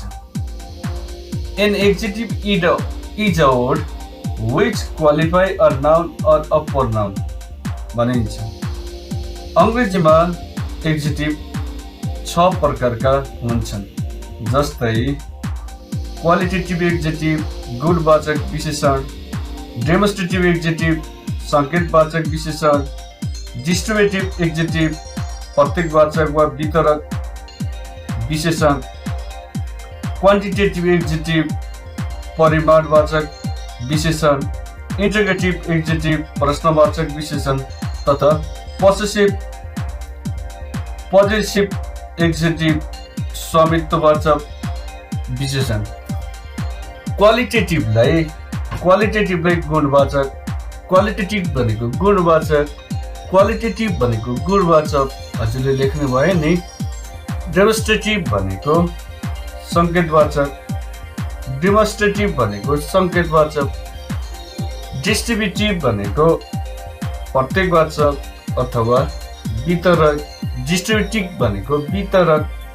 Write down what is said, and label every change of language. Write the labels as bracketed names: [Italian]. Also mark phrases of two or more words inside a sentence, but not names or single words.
[English] An adjective is a word which qualify a noun or a pronoun भनिन्छ। [Nepali] अङ्ग्रेजीमा एक्जेक्टिभ 6 प्रकारका हुन्छन्, जस्तै [English] qualitative adjective, [Nepali] गुणवाचक विशेषण, [English] demonstrative adjective, [Nepali] सङ्केतवाचक विशेषण, [English] distributive adjective, [Nepali] प्रतीकवाचक वा वितरक विशेषण, [English] quantitative adjective, [Nepali] परिमाणवाचक विशेषण, [English] interrogative adjective, [Nepali] प्रश्नवाचक विशेषण तथा [English] possessive adjective, [Nepali] स्वामित्ववाचक विशेषण। क्वालिटेटिभलाई गुणवाचक, क्वालिटेटिभ भनेको गुणवाचक, क्वालिटेटिभ भनेको गुणवाचक, हजुरले लेख्नु भयो नि। डेमोन्स्ट्रेटिभ भनेको सङ्केतवाचक, डेमोन्स्ट्रेटिभ भनेको सङ्केतवाचक, डिस्ट्रिब्युटिभ भनेको प्रतीकवाचक अथवा वितरक, डिस्ट्रिब्युटिभ भनेको वितरक,